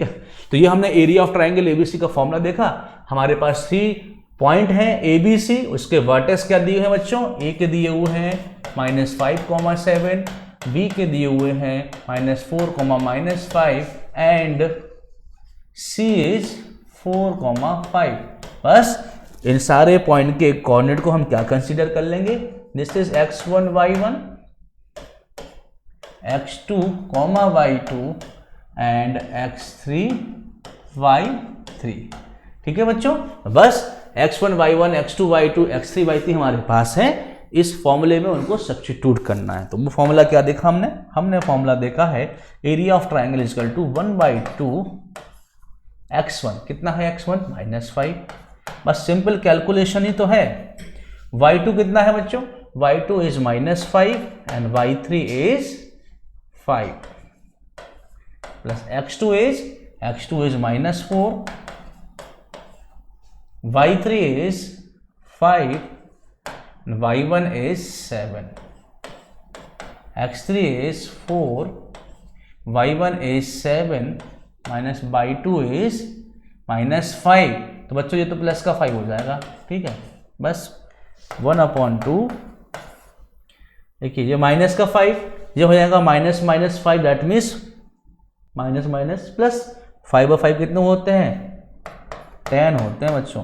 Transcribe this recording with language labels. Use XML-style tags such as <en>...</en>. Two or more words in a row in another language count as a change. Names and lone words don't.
<hi>तो ये हमने</hi> <en>area of triangle</en> <hi>ABC का फॉर्मूला देखा। हमारे पास 3 पॉइंट हैं ABC, उसके वर्टेक्स क्या दिए हैं बच्चों, A के दिए हुए हैं -5, 7, B के दिए हुए हैं -4, -5,</hi> <en>and C is</en> <hi>4, 5। बस इन सारे पॉइंट के कोऑर्डिनेट को हम क्या कंसीडर कर लेंगे,</hi> <en>this is x1 y1, x2 y2 and x3 y3,</en> <hi>ठीक है बच्चों। बस x1 y1 x2 y2 x3 y3 हमारे पास है, इस फॉर्मूले में उनको सब्स्टिट्यूट करना है। तो वो फॉर्मूला क्या देखा हमने फॉर्मूला देखा है</hi> <en>area of triangle is equal to 1/2 x1,</en> <hi>कितना है x1 -5। बस</hi> <en>simple calculation</en> <hi>ही तो है। y2 कितना है बच्चों,</hi> <en>y2 is -5 and y3 is 5 plus x2 is -4, y3 is 5 and y1 is 7, x3 is 4, y1 is 7 minus y2 is -5।</en> <hi>तो बच्चों ये तो प्लस का 5 हो जाएगा, ठीक है। बस 1/2, देखिए ये माइनस का 5, ये हो जाएगा -5,</hi> <en>that means minus plus 5</en> <hi>और 5 कितने होते हैं, 10 होते हैं बच्चों।</hi>